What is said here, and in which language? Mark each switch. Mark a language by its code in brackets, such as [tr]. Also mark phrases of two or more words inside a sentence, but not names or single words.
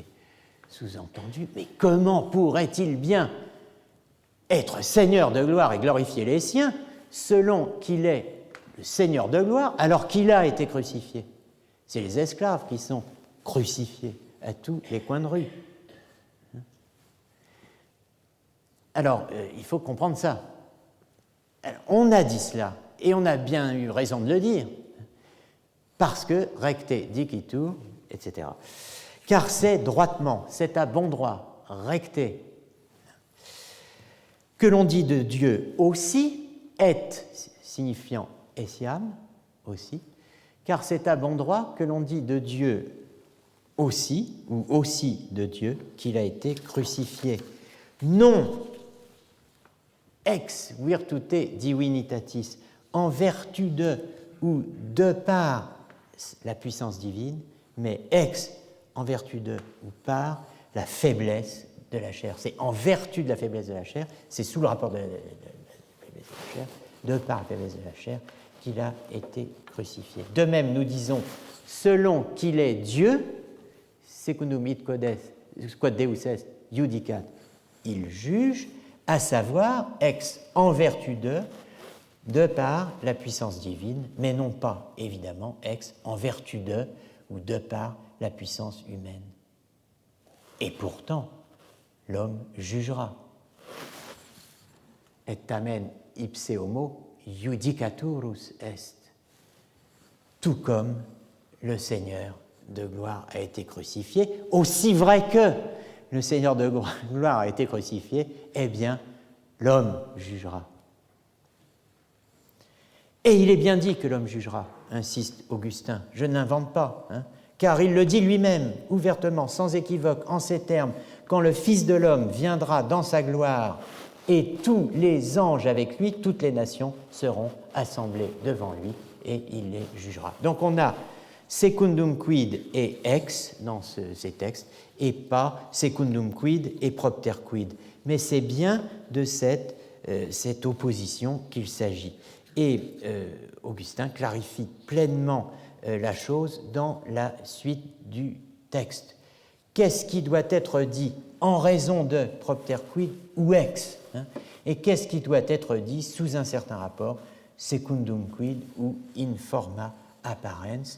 [fr] Sous-entendu, mais comment pourrait-il bien être Seigneur de gloire et glorifier les siens selon qu'il est le Seigneur de gloire alors qu'il a été crucifié? C'est les esclaves qui sont crucifiés à tous les coins de rue. Alors, il faut comprendre ça. Alors, on a dit cela, et on a bien eu raison de le dire, parce que [la] recte dicitur, [fr] etc. Car c'est droitement, c'est à bon droit, recte, que l'on dit de Dieu aussi, et signifiant essiam, aussi, car c'est à bon droit que l'on dit de Dieu aussi, ou aussi de Dieu, qu'il a été crucifié. [la] Non ex virtute divinitatis, [fr] en vertu de ou de par la puissance divine, mais ex en vertu de ou par la faiblesse de la chair. C'est en vertu de la faiblesse de la chair, c'est sous le rapport de la faiblesse de la chair, de par la faiblesse de la chair, qu'il a été crucifié. De même, nous disons, selon qu'il est Dieu, [la] secundum id quod Deus est judicat, [fr] il juge, à savoir, ex en vertu de par la puissance divine, mais non pas, évidemment, ex en vertu de ou de par la puissance humaine. Et pourtant, l'homme jugera. [la] Et tamen ipse homo judicaturus est. [fr] Tout comme le Seigneur de gloire a été crucifié, aussi vrai que le Seigneur de gloire a été crucifié, eh bien, l'homme jugera. Et il est bien dit que l'homme jugera, insiste Augustin. Je n'invente pas, car il le dit lui-même, ouvertement, sans équivoque, en ces termes, quand le Fils de l'homme viendra dans sa gloire et tous les anges avec lui, toutes les nations seront assemblées devant lui et il les jugera. Donc on a [la] secundum quid [fr] et ex dans ces textes et pas [la] secundum quid et propter quid. [fr] Mais c'est bien de cette opposition qu'il s'agit. Et Augustin clarifie pleinement la chose dans la suite du texte. Qu'est-ce qui doit être dit en raison de [la] propter quid [fr] ou ex, et qu'est-ce qui doit être dit sous un certain rapport, [la] secundum quid ou in forma apparens?